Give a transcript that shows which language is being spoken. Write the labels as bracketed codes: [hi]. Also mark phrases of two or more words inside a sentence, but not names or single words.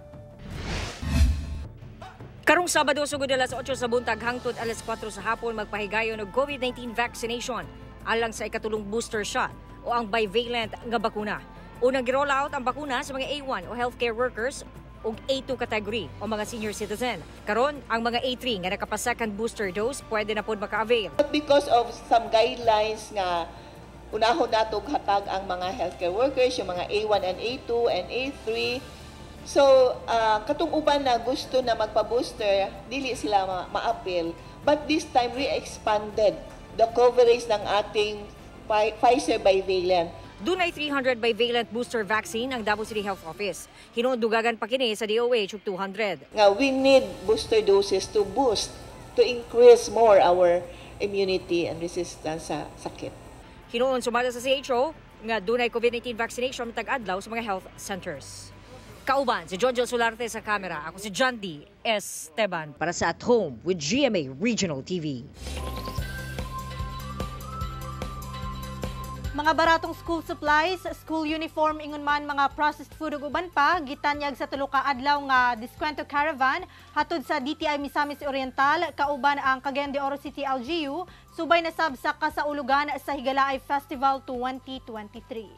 [ceb] Karong Sabado sugod alas 8 sa buntag hangtod alas 4 sa hapon magpahigayon og COVID-19 vaccination alang sa ikatulong [en] booster shot [ceb] o ang bivalent nga bakuna. Unang gi-roll out ang bakuna sa mga A1 o [en] healthcare workers [ceb] ug A2 category o mga [en] senior citizen. [ceb] Karon ang mga A3 nga nakapa- [en] second booster dose [ceb] pwede na pod maka-avail. [en] Because of some guidelines [ceb] nga unahon natog hatag ang mga [en] healthcare workers, [tl] yung mga A1 and A2 and A3, So, [ceb] katong uban na gusto na magpa-booster, dili sila ma-appeal. [en] But this time, we expanded the coverage [tl] ng ating Pfizer bivalent. [ceb] Dunay 300 [en] bivalent booster vaccine [ceb] ang Davao City Health Office. Hinudugagan pa kini sa DOH og 200. Nga, [en] we need booster doses to boost, to increase more our immunity and resistance sa sakit. [ceb] Hinuon sumala sa CHO nga dunay COVID-19 vaccination tag-adlaw sa mga [en] health centers. [ceb] Kauban, si Jojo Solarte sa kamera. Ako si John D. Esteban para sa At Home with GMA Regional TV. Mga baratong [en] school supplies, school uniform [ceb] ingon man mga [en] processed food [ceb] ug uban pa gitanyag sa tulo ka adlaw nga diskwento caravan hatod sa DTI Misamis Oriental kauban ang Cagayan de Oro City LGU subay na sab sa kasaulugan sa Higalaay Festival 2023.